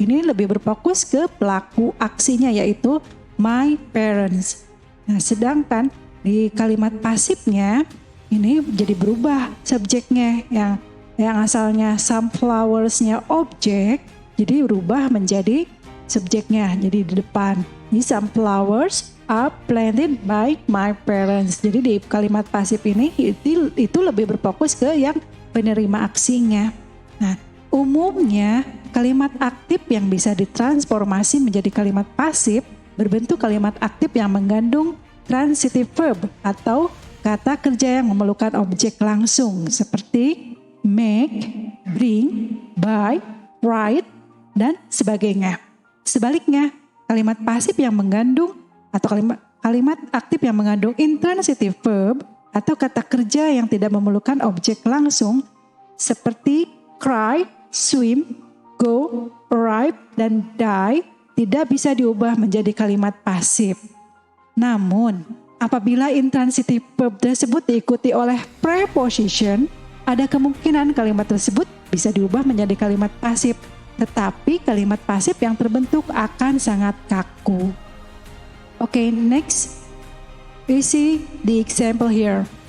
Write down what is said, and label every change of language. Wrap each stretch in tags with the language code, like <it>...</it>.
<id>Ini lebih berfokus ke pelaku aksinya, yaitu my parents. Nah, sedangkan di kalimat pasifnya, ini jadi berubah subjeknya, yang asalnya some flowers-nya objek, jadi berubah menjadi subjeknya, jadi di depan. Ini</id> <en>some flowers are planted by my parents.</en> <id>Jadi di kalimat pasif ini itu lebih berfokus ke yang penerima aksinya. Nah, umumnya kalimat aktif yang bisa ditransformasi menjadi kalimat pasif berbentuk kalimat aktif yang mengandung transitive verb atau kata kerja yang memerlukan objek langsung seperti make, bring, buy, write, dan sebagainya. Sebaliknya, kalimat pasif yang mengandung atau kalimat aktif yang mengandung intransitive verb atau kata kerja yang tidak memerlukan objek langsung seperti cry, swim, go, arrive, dan die tidak bisa diubah menjadi kalimat pasif. Namun, apabila intransitive verb tersebut diikuti oleh preposition, ada kemungkinan kalimat tersebut bisa diubah menjadi kalimat pasif. Tetapi kalimat pasif yang terbentuk akan sangat kaku.</id> <en>Okay, next we see the example here.</en>